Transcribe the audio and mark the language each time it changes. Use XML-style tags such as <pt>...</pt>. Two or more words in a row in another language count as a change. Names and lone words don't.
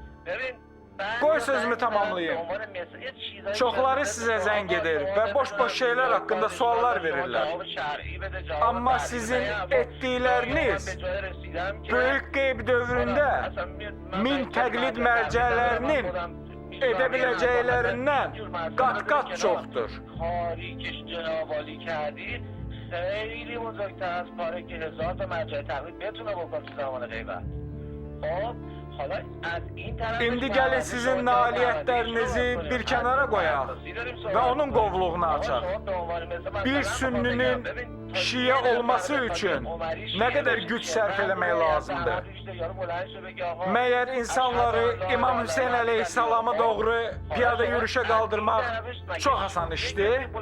<az>Çoxları sizə zəng edir və boş-boş şeylər haqqında suallar verirlər. Amma sizin etdikləriniz böyük qeyb dövründə min təqlid mərcələrinin edə biləcəklərindən qat-qat çoxdur.</az> <fa>کاری که جناب عالی کردید خیلی بزرگتر از کاری که هزار تا مرجع تقلید بتونه بکنه تو زمان غیبت. خب حالا از این طرف</fa> <az>İndi gəlin sizin nailiyyətlərinizi bir kənara qoyaq və onun qovluğunu açaq. Bir sünninin şiə olması üçün nə qədər güc sərf eləmək lazımdır? Məyər insanları İmam Hüseyn əleyhissalama doğru piyada yürüşə qaldırmaq çox asan işdir?</az>